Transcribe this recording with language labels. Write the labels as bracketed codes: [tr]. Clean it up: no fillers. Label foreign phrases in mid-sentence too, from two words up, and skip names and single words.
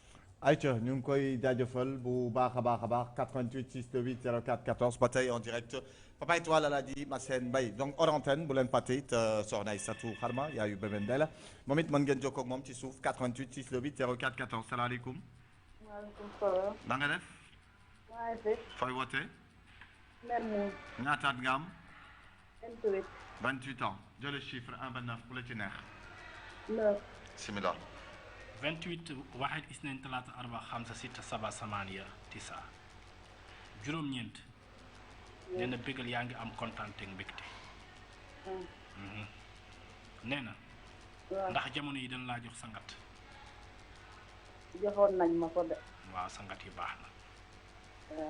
[wo] ayca ñu ngi koy jaajëfal bu baax a baax a baax 88 628 04 14 ba tey [fr] en direct [wo] Papa Étoile Alaaji Massène Mbaye donc [fr] hors antenne [wo] bu leen fàtte it soxna Aïssatou Xarma yaayu bébé Ndella moom it mën ngeen jokkoo ak moom ci suuf 88 628 04 14 salaamaaleykum. [ar] عليكم السلام. [wo] na nga def. maa ngi fi. fooy wootee. nen moom. ñaataat nga am. 28. 28 ans jële chiffre 1 ba 9 bu la ci neex. 9. bismillah. 28 [ar] واحد اثنين ثلاثة أربعة خمسة ستة سبعة ثمانية تسعة [wo] juróom-ñeent nee na bégal yaa ngi am kontaan te mbégte nee na waaw ndax jamono yi dañ laa jox sangat joxoon nañ ma ko de. waaw sangat yi baax na waaw